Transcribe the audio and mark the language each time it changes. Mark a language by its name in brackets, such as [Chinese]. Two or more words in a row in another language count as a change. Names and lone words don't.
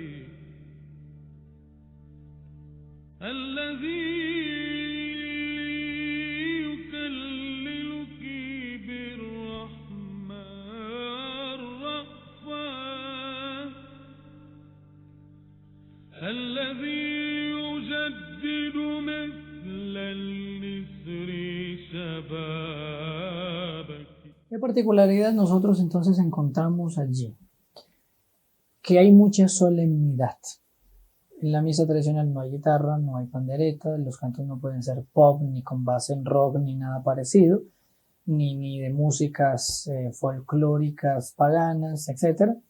[Arabic] الذي يكللك بالرحمة الرأفات الذي يجدد مثل النسر شبابك. [Spanish] ¿Qué particularidad nosotros entonces encontramos allí? Que hay mucha solemnidad. En la misa tradicional no hay guitarra, no hay pandereta, los cantos no pueden ser pop, ni con base en rock, ni nada parecido, ni de músicas folclóricas, paganas, etc.